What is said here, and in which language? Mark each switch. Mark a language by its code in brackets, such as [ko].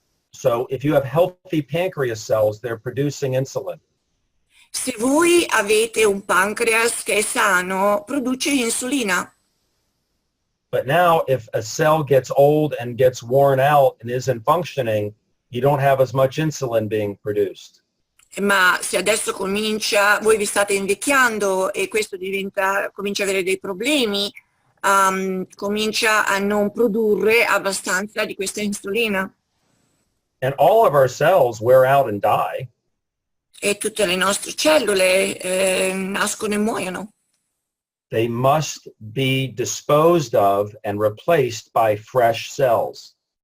[en] So if you have healthy pancreas cells, they're producing insulin. [it] Se voi avete un pancreas che è sano, produce insulina. [en] But now if a cell gets old and gets worn out and isn't functioning, you don't have as much insulin being produced. [it] Ma se adesso voi vi state invecchiando e questo comincia a avere dei problemi, comincia a non produrre abbastanza di questa insulina. [en] And all of our cells wear out and die. [it] E tutte le nostre cellule nascono e muoiono. [en] They must be disposed of and replaced by fresh cells.